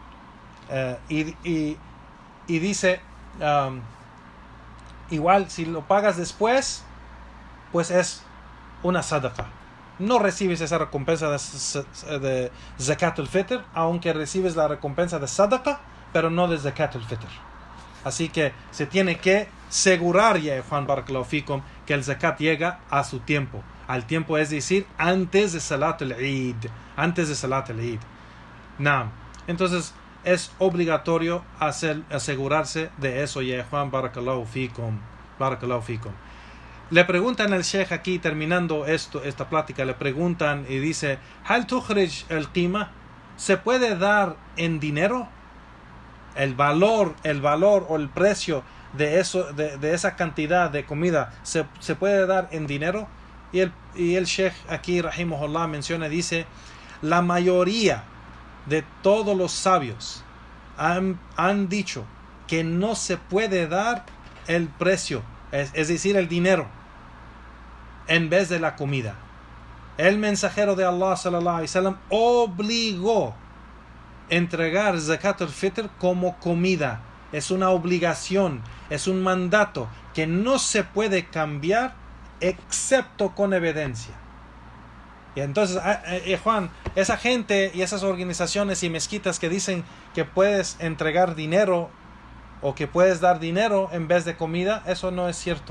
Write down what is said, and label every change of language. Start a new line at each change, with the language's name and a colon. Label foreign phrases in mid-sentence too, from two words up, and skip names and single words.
Spanish: Y dice, igual si lo pagas después, pues es una sadaqa. No recibes esa recompensa de
Arabic: زكاة الفطر,
Spanish: aunque recibes la recompensa de sadaqa, pero no de
Arabic: زكاة الفطر.
Spanish: Así que se tiene que asegurar, ya Juan
Arabic: بارك الله فيكم,
Spanish: que el zakat llega a su tiempo. Al tiempo, es decir, antes de
Arabic: صلاة العيد.
Spanish: Antes de
Arabic: صلاة العيد.
Spanish: Entonces es obligatorio asegurarse de eso, ya Juan
Arabic: بارك الله فيكم. بارك الله فيكم.
Spanish: Le preguntan al Sheikh aquí, terminando esta plática, le preguntan y dice:
Arabic: ¿هل تخرج القيمة?
Spanish: ¿Se puede dar en dinero? El valor o el precio de esa cantidad de comida se puede dar en dinero. Y el Sheikh aquí rahimahullah menciona, dice: la mayoría de todos los sabios han dicho que no se puede dar el precio, es decir, el dinero, en vez de la comida. El mensajero de Allah
Arabic: صلى الله عليه وسلم
Spanish: obligó entregar
Arabic: زكاة الفطر
Spanish: como comida. Es una obligación, es un mandato que no se puede cambiar excepto con evidencia. Y entonces, Juan, esa gente y esas organizaciones y mezquitas que dicen que puedes entregar dinero o que puedes dar dinero en vez de comida, eso no es cierto.